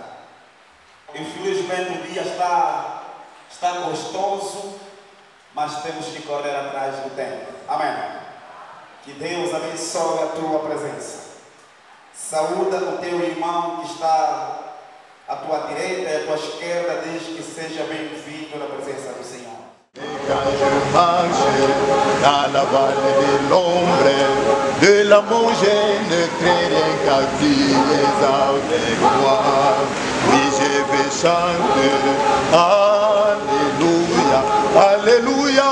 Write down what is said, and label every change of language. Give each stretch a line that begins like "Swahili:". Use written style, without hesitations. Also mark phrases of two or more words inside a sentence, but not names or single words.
Portuguese: Infelizmente o dia está gostoso, mas temos que correr atrás do tempo. Amém. Que Deus abençoe a tua presença. Saúda o teu irmão que está à tua direita e à tua esquerda, diz que seja bem-vindo na presença do Senhor.
French: Quand je marche dans la vallée de l'ombre de la mort, je ne crains rien car tu es avec moi. Oui, je vais chanter Alléluia, Alléluia.